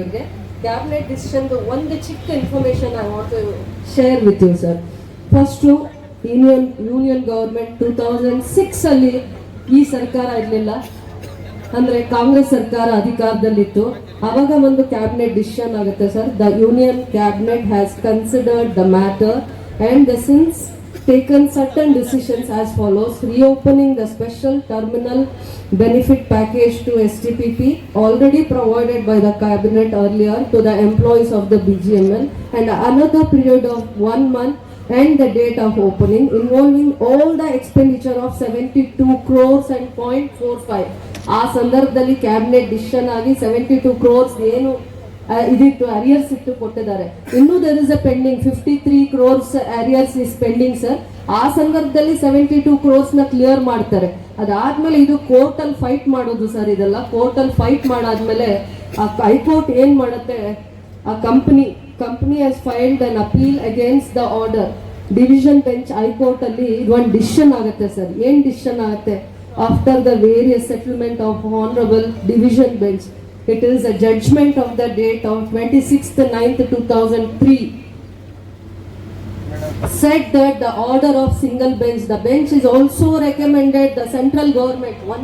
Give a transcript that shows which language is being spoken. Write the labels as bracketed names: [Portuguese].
[Kannada] ಇವ್ರಿಗೆ [English] cabinet decision [Kannada] ಒಂದು ಚಿಕ್ಕ [English] Information I want to share with you sir. [Kannada] First union government 2006 ಅಲ್ಲಿ ಈ ಸರ್ಕಾರ ಇರಲಿಲ್ಲ, ಅಂದ್ರೆ ಕಾಂಗ್ರೆಸ್ ಸರ್ಕಾರ ಅಧಿಕಾರದಲ್ಲಿತ್ತು. ಅವಾಗ ಒಂದು ಕ್ಯಾಬಿನೆಟ್ ಡಿಸಿಷನ್ ಆಗುತ್ತೆ sir. [English] The union cabinet has considered the matter and the since taken certain decisions as follows: reopening the special terminal benefit package to STPP already provided by the cabinet earlier to the employees of the BGML, and another period of 1 month and the date of opening involving all the expenditure of 72 crores and 0.45. [Kannada] ಆ ಸಂದರ್ಭದಲ್ಲಿ cabinet decision ಆಗಿ 72 crores ಏನು ಇದಿತ್ತು arrears ಇತ್ತು ಕೊಟ್ಟಿದ್ದಾರೆ. ಇನ್ನೂ [English] There is a pending 53 crores arrears is pending sir. [Kannada] ಆ ಸಂದರ್ಭದಲ್ಲಿ 72 crores ನ ಕ್ಲಿಯರ್ ಮಾಡ್ತಾರೆ. ಅದಾದ್ಮೇಲೆ ಇದು ಕೋರ್ಟ್ ಅಲ್ಲಿ ಫೈಟ್ ಮಾಡೋದು ಸರ್. ಇದೆಲ್ಲ ಕೋರ್ಟ್ ಅಲ್ಲಿ ಫೈಟ್ ಮಾಡಾದ್ಮೇಲೆ ಆ ಹೈಕೋರ್ಟ್ ಏನ್ ಮಾಡುತ್ತೆ, [English] ಆ company has filed an appeal against the order. [Kannada] Division bench high court ಅಲ್ಲಿ ಇದು ಒಂದು ಡಿಸಿಷನ್ ಆಗುತ್ತೆ ಸರ್. ಏನ್ ಡಿಸಿಷನ್ ಆಗುತ್ತೆ? [English] After the various settlement of honourable division bench, it is a judgment of the date of 26/9/2003 said that the order of single bench, the bench is also recommended the central government.